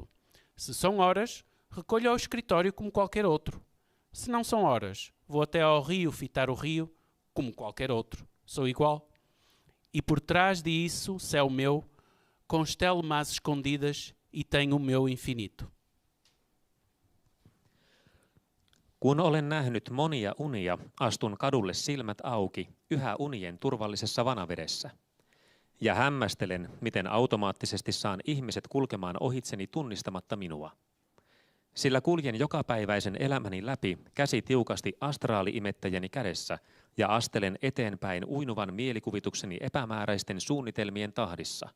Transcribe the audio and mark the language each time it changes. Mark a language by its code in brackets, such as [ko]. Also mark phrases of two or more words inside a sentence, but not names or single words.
[pt] Se são horas, recolho ao escritório como qualquer outro. Se não são horas, vou até ao rio fitar o rio como qualquer outro. Sou igual. E por trás disso, céu meu, constelo-me às escondidas e tenho o meu infinito. [fi] Kun olen nähnyt monia unia, astun kadulle silmät auki, yhä unien turvallisessa vanavedessä. Ja hämmästelen, miten automaattisesti saan ihmiset kulkemaan ohitseni tunnistamatta minua. Sillä kuljen jokapäiväisen elämäni läpi käsi tiukasti astraali-imettäjäni kädessä ja astelen eteenpäin uinuvan mielikuvitukseni epämääräisten suunnitelmien tahdissa.